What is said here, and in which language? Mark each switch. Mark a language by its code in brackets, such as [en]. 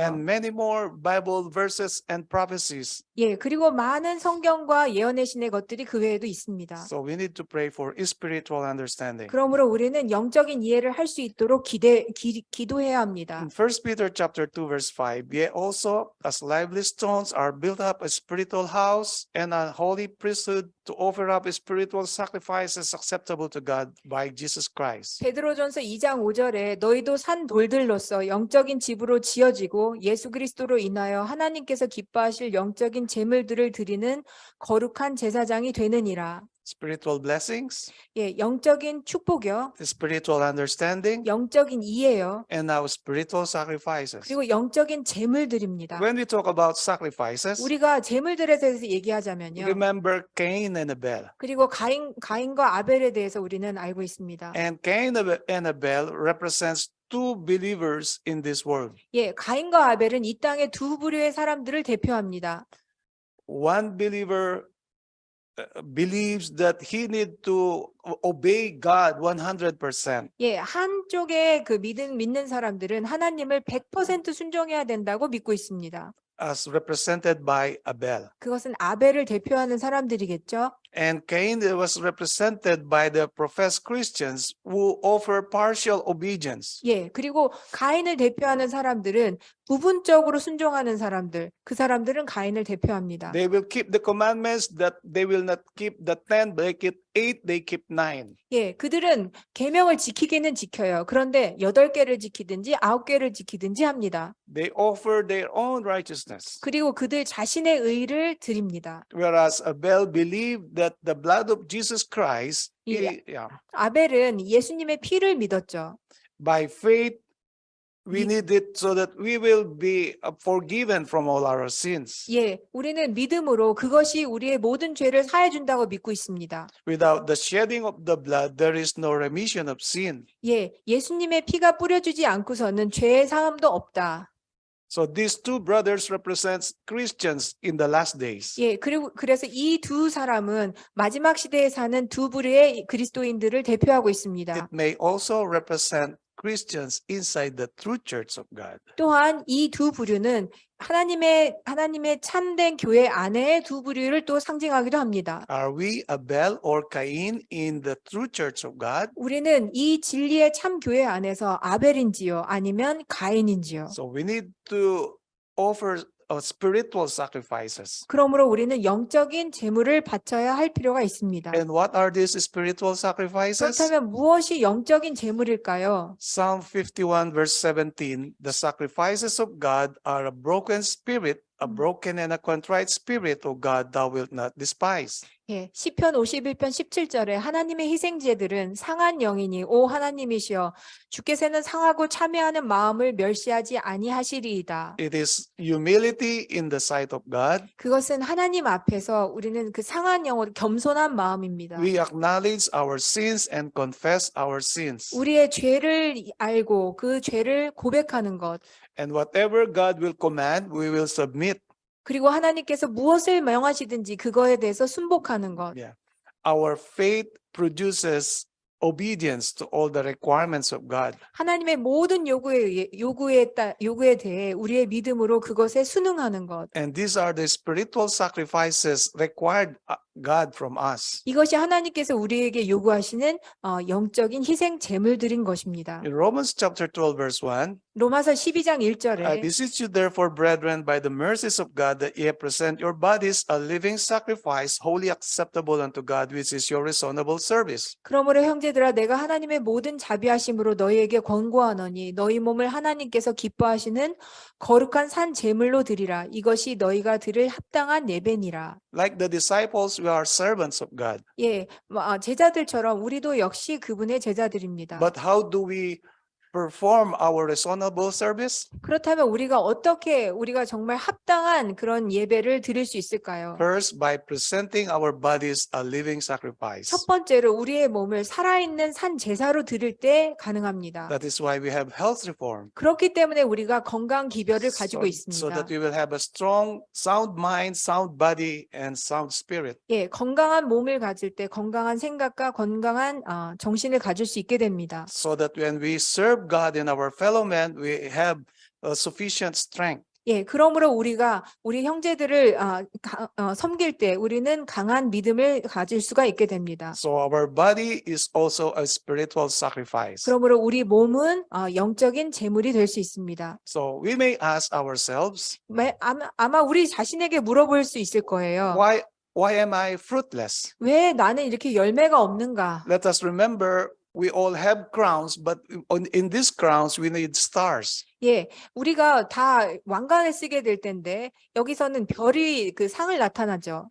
[en] And many more Bible verses and prophecies. [ko] 예, 그리고 많은 성경과 예언의 신의 것들이 그 외에도 있습니다. [en] So we need to pray for spiritual understanding. [ko] 그러므로 우리는 영적인 이해를 할 수 있도록 기도해야 합니다. [en] In 1 Peter chapter 2 verse 5, ye also as lively stones are built up a spiritual house and a holy priesthood to offer up spiritual sacrifices acceptable to God by Jesus Christ. [ko] 베드로전서 2장 5절에 너희도 산 돌들로서 영적인 집으로 지어지고 예수 그리스도로 인하여 하나님께서 기뻐하실 영적인 제물들을 드리는 거룩한 제사장이 되느니라. [en] Spiritual blessings, [ko] 예, 영적인 축복이요. [en] spiritual understanding, [ko] 영적인 이해요. [en] and now spiritual sacrifices. [ko] 그리고 영적인 제물들입니다. [en] When we talk about sacrifices, [ko] 우리가 제물들에 대해서 얘기하자면요. [en] remember Cain and Abel. [ko] 그리고 가인과 아벨에 대해서 우리는 알고 있습니다. [en] And Cain and Abel represents two believers in this world. [ko] 예, 가인과 아벨은 이 땅의 두 부류의 사람들을 대표합니다. [en] One believer believes that he need to obey God 100%. [ko] 예, 한쪽의 그 믿는 사람들은 하나님을 100% 순종해야 된다고 믿고 있습니다. [en] As represented by Abel. [ko] 그것은 아벨을 대표하는 사람들이겠죠. [en] And Cain was represented by the professed Christians who offer partial obedience. [ko] 예, 그리고 가인을 대표하는 사람들은 부분적으로 순종하는 사람들, 그 사람들은 가인을 대표합니다. [en] They will keep the commandments that they will not keep the 10, they keep 8, they keep 9. [ko] 예, 그들은 계명을 지키기는 지켜요. 그런데 8개를 지키든지 9개를 지키든지 합니다. [en] They offer their own righteousness. [ko] 그리고 그들 자신의 의를 드립니다. [en] Whereas Abel believed that the blood of Jesus Christ, [ko] 아벨은 예수님의 피를 믿었죠. [en] by faith, we need it so that we will be forgiven from all our sins. [ko] 예, 우리는 믿음으로 그것이 우리의 모든 죄를 사해 준다고 믿고 있습니다. [en] Without the shedding of the blood, there is no remission of sin. [ko] 예, 예수님의 피가 뿌려주지 않고서는 죄의 사함도 없다. [en] So these two brothers represents Christians in the last days. [ko] 예, 그래서 이 두 사람은 마지막 시대에 사는 두 부류의 그리스도인들을 대표하고 있습니다. [en] It may also represent Christians inside the true church of God. [ko] 또한 이 두 부류는 하나님의 참된 교회 안에 두 부류를 또 상징하기도 합니다. [en] Are we Abel or Cain in the true church of God? [ko] 우리는 이 진리의 참 교회 안에서 아벨인지요, 아니면 가인인지요. [en] So we need to offer spiritual sacrifices. [ko] 그러므로 우리는 영적인 제물을 바쳐야 할 필요가 있습니다. [en] And what are these spiritual sacrifices? [ko] 그렇다면 무엇이 영적인 제물일까요? [en] Psalm 51 verse 17, the sacrifices of God are a broken spirit, a broken and a contrite spirit, O God, thou wilt not despise. [ko] 예, 시편 51편 17절에 하나님의 희생제들은 상한 영이니 오 하나님이시여 주께서는 상하고 참회하는 마음을 멸시하지 아니하시리이다. [en] It is humility in the sight of God. [ko] 그것은 하나님 앞에서 우리는 그 상한 영으로 겸손한 마음입니다. [en] We acknowledge our sins and confess our sins. [ko] 우리의 죄를 알고 그 죄를 고백하는 것. [en] And whatever God will command, we will submit. [ko] 그리고 하나님께서 무엇을 명하시든지 그거에 대해서 순복하는 것. [en] Yeah. Our faith produces obedience to all the requirements of God. [ko] 하나님의 모든 요구에 대해 우리의 믿음으로 그것에 순응하는 것. [en] And these are the spiritual sacrifices required God from us. [ko] 이것이 하나님께서 우리에게 요구하시는 영적인 희생 제물들인 것입니다. [en] In Romans chapter 12 verse 1, [ko] 로마서 12장 [en] I [ko] 1절에 [en] beseech you therefore, brethren, by the mercies of God, that ye present your bodies a living sacrifice, wholly acceptable unto God, which is your reasonable service. [ko] 그러므로 형제들아 내가 하나님의 모든 자비하심으로 너희에게 권고하노니 너희 몸을 하나님께서 기뻐하시는 거룩한 산 제물로 드리라. 이것이 너희가 드릴 합당한 예배니라. [en] Like the disciples, we are servants of God. [ko] 예, 제자들처럼 우리도 역시 그분의 제자들입니다. [en] But how do we perform our reasonable service? [ko] 그렇다면 우리가 정말 합당한 그런 예배를 드릴 수 있을까요? [en] First, by presenting our bodies a living sacrifice. [ko] 첫 번째로 우리의 몸을 살아있는 산 제사로 드릴 때 가능합니다. [en] That is why we have health reform. [ko] 그렇기 때문에 우리가 건강 기별을 가지고 [en] So [ko] 있습니다. [en] that we will have a strong, sound mind, sound body, and sound spirit. [ko] 예, 건강한 몸을 가질 때 건강한 생각과 건강한 정신을 가질 수 있게 됩니다. [en] So that when we serve God and our fellow men, we have sufficient strength. [ko] 예, 그러므로 우리 형제들을 섬길 때 우리는 강한 믿음을 가질 수가 있게 됩니다. [en] So our body is also a spiritual sacrifice. [ko] 그러므로 우리 몸은 영적인 제물이 될 수 있습니다. [en] So we may ask ourselves, [ko] 아마 우리 자신에게 물어볼 수 있을 거예요. [en] why am I fruitless? [ko] 왜 나는 이렇게 열매가 없는가? [en] Let us remember, we all have crowns, but in these crowns, we need stars. [ko] 예, 우리가 다 왕관을 쓰게 될 텐데 여기서는 별이 그 상을 나타나죠.